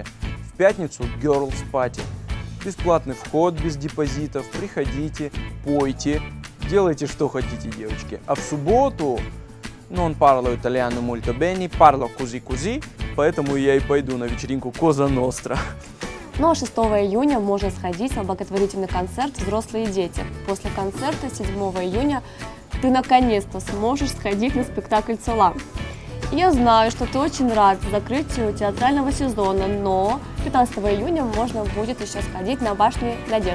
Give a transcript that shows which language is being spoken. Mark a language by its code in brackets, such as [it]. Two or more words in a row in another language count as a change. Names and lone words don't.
[ru] В пятницу [en] Girls Party. [ru] Бесплатный вход без депозитов. Приходите, пойте, делайте что хотите, девочки. А в субботу [it] non parlo italiano molto bene, parlo così, [ru] поэтому я и пойду на вечеринку Коза Ностра. Ну а 6 июня можно сходить на благотворительный концерт «Взрослые и дети». После концерта 7 июня ты наконец-то сможешь сходить на спектакль «Цола». Я знаю, что ты очень рад закрытию театрального сезона, но 15 июня можно будет еще сходить на башню Надежды.